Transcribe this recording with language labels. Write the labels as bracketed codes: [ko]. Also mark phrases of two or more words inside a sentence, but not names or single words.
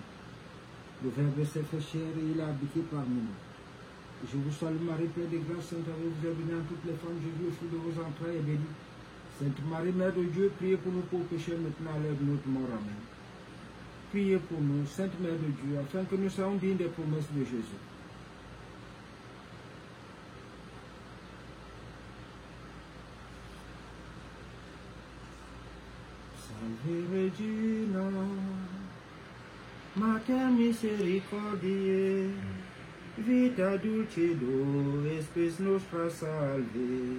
[fr] Le Verbe s'est fait chair et il a habité parmi nous. Je vous salue Marie, pleine de grâce, Sainte Marie, vous êtes bénie entre toutes les femmes, Jésus est fruit de vos entrailles est béni. Sainte Marie, Mère de Dieu, priez pour nous pauvres pécheurs maintenant à l'heure de notre mort. Amen. Priez pour nous, Sainte Mère de Dieu, afin que nous soyons dignes des promesses de Jésus. [la] Salve Regina, Mater misericordiae, vita dulcedo, spes nostra salve.